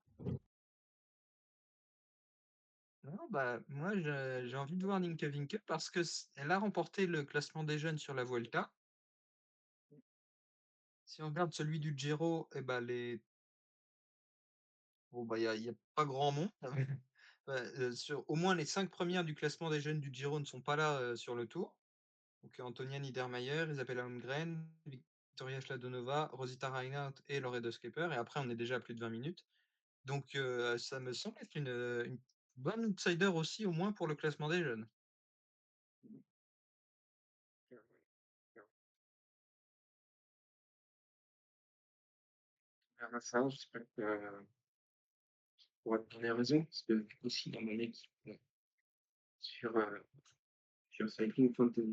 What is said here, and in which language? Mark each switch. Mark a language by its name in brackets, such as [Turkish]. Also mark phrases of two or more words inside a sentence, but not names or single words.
[French] Non, bah, moi, j'ai envie de voir Nienke Winke parce que elle a remporté le classement des jeunes sur la Vuelta. Si on regarde celui du Giro, eh ben, bon, bah, il y a pas grand monde. Ouais, au moins les 5 premières du classement des jeunes du Giro ne sont pas là sur le tour. Donc Antonia Niedermayer, Isabella Holmgren, Victoria Schladonova, Rosita Reinhardt et Loretta Skipper. Et après, on est déjà à plus de 20 minutes. Donc ça me semble être une bonne outsider aussi, au moins pour le classement des jeunes. On verra ça, j'espère que pourra te donner raison, parce que aussi dans mon équipe sur, sur Cycling Fantasy.